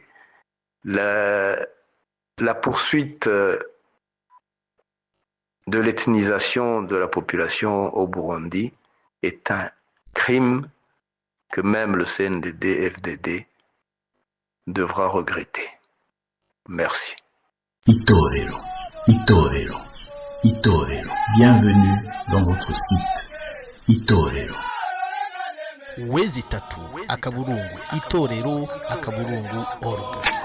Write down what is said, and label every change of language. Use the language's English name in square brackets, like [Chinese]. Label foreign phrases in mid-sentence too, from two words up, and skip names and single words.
[French] La poursuite de l'ethnisation de la population au Burundi est un crime que même le CNDD-FDD devra regretter. Merci. Itorero, Itorero, Itorero. Bienvenue dans votre site. Itorero. [Rundi] wezi itatu akaburungu itorero akaburungu org